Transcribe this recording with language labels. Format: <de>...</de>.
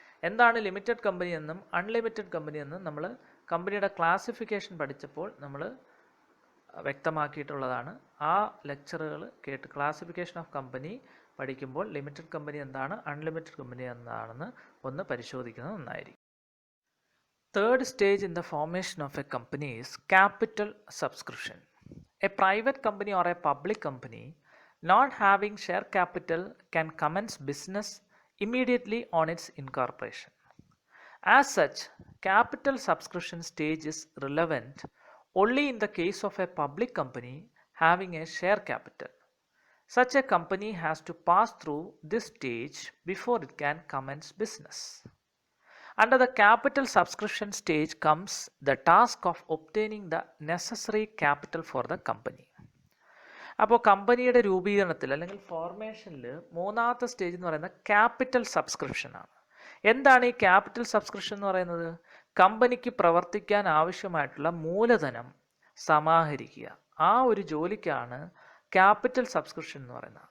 <ml>എന്താണ് limited company എന്നും unlimited company എന്നും നമ്മൾ കമ്പനിയുടെ ക്ലാസിഫിക്കേഷൻ പഠിച്ചപ്പോൾ നമ്മൾ വ്യക്തമാക്കിയിട്ടുള്ളതാണ്. ആ ലെക്ചറുകൾ കേട്ട് ക്ലാസിഫിക്കേഷൻ ഓഫ് കമ്പനി പഠിക്കുമ്പോൾ ലിമിറ്റഡ് കമ്പനി എന്താണ്, അൺലിമിറ്റഡ് കമ്പനി എന്താണെന്ന് ഒന്ന് പരിശോധിക്കുന്നത് നന്നായിരിക്കും.</ml> <en>Third stage in the formation of a company is capital subscription. A private company or a public company not having share capital can commence business immediately on its incorporation. As such, capital subscription stage is relevant only in the case of a public company having a share capital. Such a company has to pass through this stage before it can commence business. Under the capital subscription stage comes the task of obtaining the necessary capital for the company.</en> <ml>അപ്പോൾ കമ്പനിയുടെ രൂപീകരണത്തിൽ അല്ലെങ്കിൽ ഫോർമേഷനിൽ മൂന്നാമത്തെ stage എന്ന് പറയുന്നത് capital subscription ആണ്. എന്താണ് ഈ ക്യാപിറ്റൽ സബ്സ്ക്രിപ്ഷൻ എന്ന് പറയുന്നത്? കമ്പനിക്ക് പ്രവർത്തിക്കാൻ ആവശ്യമായിട്ടുള്ള മൂലധനം സമാഹരിക്കുക. ആ ഒരു ജോലിക്കാണ് ക്യാപിറ്റൽ സബ്സ്ക്രിപ്ഷൻ എന്ന് പറയുന്നത്.</ml>